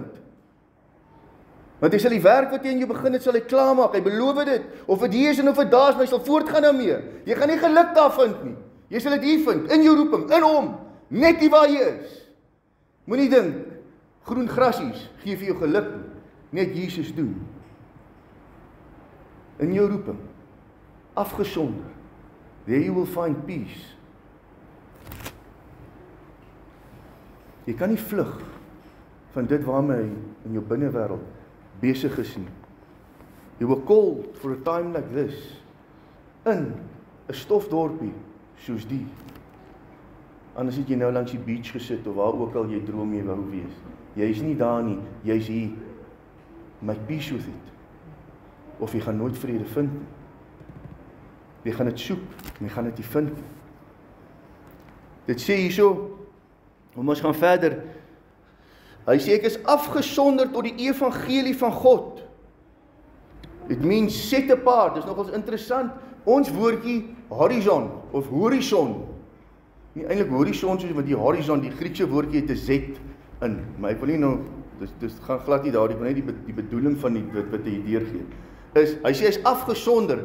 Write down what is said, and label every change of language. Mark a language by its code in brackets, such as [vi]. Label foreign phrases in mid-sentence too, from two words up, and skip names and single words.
[af] Want hy sal die werk wat hy in jou begin het, sal hy klaarmaak, hy beloof dit, of dit hier is en of dit daar is, maar hy sal voortgaan daarmee. Jy gaan nie geluk daar vind nie. Jy sal dit hier vind, in jou roeping, in hom, net die waar jy is. Moenie dink, groen grasies gee vir jou geluk nie, net Jesus doen. In jou roeping, afgesonder, [en] there you will find peace. [af] Jy kan nie vlug van dit waarmee hy in jou binnewêreld besig is nie. [en] You were called for a time like this, [af] in 'n stofdorpie soos die. Anders het jy nou langs die beach gesit, of waar ook al jy droom jy wou wees. Jy is nie daar nie, jy is hier. [en] Make peace with it. [af] Of jy gaan nooit vrede vind nie. Jy gaan dit soek, jy gaan dit nie vind nie. Dit sê hierso, ons gaan verder. Hy sê ek is afgesonder tot die evangelie van God. [en] It means set apart. [af] Dis nogals interessant. Ons woordjie horizon of horison. Nie eintlik horison soos wat die horizon, die Griekse woordjie het 'n Z in. Maar ek wil nie nou dis gaan glad nie daar, ek wil net die bedoeling van wat hy deurgee. Hy sê hy is afgesonder.